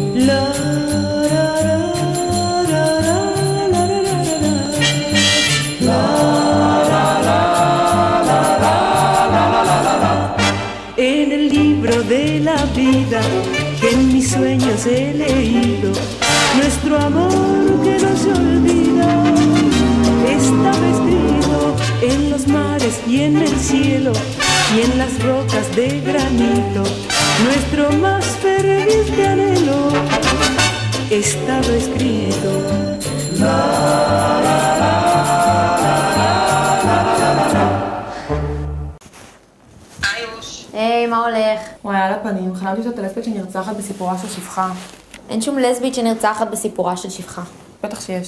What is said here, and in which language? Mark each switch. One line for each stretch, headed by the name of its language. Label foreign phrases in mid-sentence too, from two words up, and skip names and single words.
Spanish: En el libro de la vida que en mis sueños he leído, nuestro amor que no se olvida estaba escrito en los mares y en el cielo y en las rocas de granito. Nuestro más ferviente anhelo estaba escrito.
Hebrew: היי, מה הולך? וואי, על הפנים, חלמתי שאת הלסבית שנרצחת בסיפורה של שפחה. אין שום לסבית שנרצחת בסיפורה של שפחה. בטח שיש.